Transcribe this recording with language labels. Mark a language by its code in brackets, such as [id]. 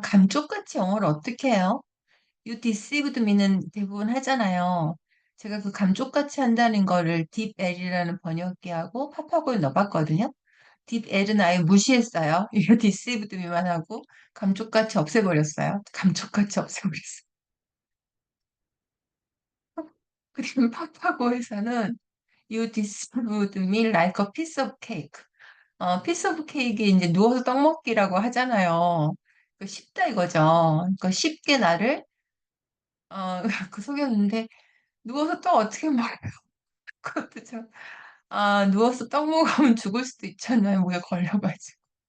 [ko] 감쪽같이 영어를 어떻게 해요? [en] You deceived me [ko] 는 대부분 하잖아요. 제가 그 감쪽같이 한다는 거를 deep L이라는 번역기하고 팝하고에 넣어봤거든요. deep L은 아예 무시했어요. 이거 deceived me만 하고 감쪽같이 없애버렸어요. 감쪽같이 없애버렸어요. 그리고 팝하고에서는 [en] You deceived me like a piece of cake. [ko] piece of cake이 이제 누워서 떡 먹기라고 하잖아요. 그 쉽다 이거죠. 그러니까 쉽게 나를, 어, 그 속였는데, 누워서 떡 어떻게 먹어요? 그것도 참, 누워서 떡 먹으면 죽을 수도 있잖아요. 목에 걸려가지고.